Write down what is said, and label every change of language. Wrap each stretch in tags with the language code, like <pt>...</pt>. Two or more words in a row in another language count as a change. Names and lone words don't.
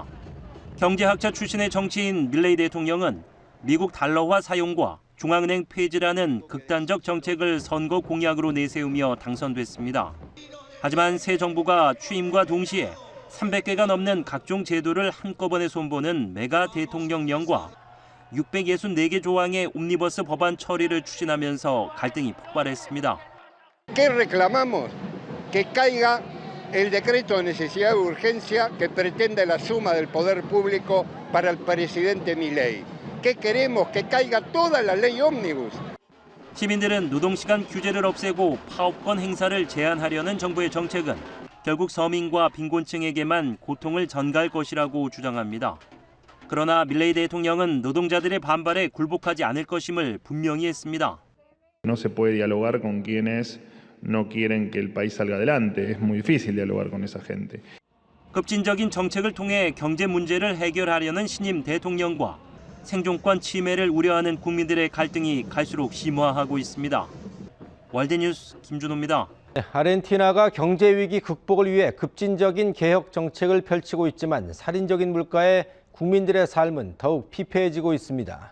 <ko>경제학자 출신의 정치인 밀레이 대통령은 미국 달러화 사용과 중앙은행 폐지라는 극단적 정책을 선거 공약으로 내세우며 당선됐습니다. 하지만 새 정부가 취임과 동시에 300개가 넘는 각종 제도를 한꺼번에 손보는 메가 대통령령과 664개 조항의 옴니버스 법안 처리를 추진하면서 갈등이 폭발했습니다.</ko> <es>¿Qué reclamamos? Que caiga el decreto de necesidad de urgencia que pretende la suma del poder público para el presidente Milei. ¿Qué queremos? Que caiga toda la ley ómnibus.</es> <ko>시민들은 노동시간 규제를 없애고 파업권 행사를 제한하려는 정부의 정책은 결국 서민과 빈곤층에게만 고통을 전가할 것이라고 주장합니다. 그러나 밀레이 대통령은 노동자들의 반발에 굴복하지 않을 것임을 분명히 했습니다.</ko> <es>No se puede dialogar con quienes no quieren que el país salga adelante. Es muy difícil dialogar con esa gente.</es> <ko>급진적인 정책을 통해 경제 문제를 해결하려는 신임 대통령과 생존권 침해를 우려하는 국민들의 갈등이 갈수록 심화하고 있습니다. 월드뉴스 김준호입니다. 아르헨티나가 경제 위기 극복을 위해 급진적인 개혁 정책을 펼치고 있지만 살인적인 물가에 국민들의 삶은 더욱 피폐해지고 있습니다.</ko>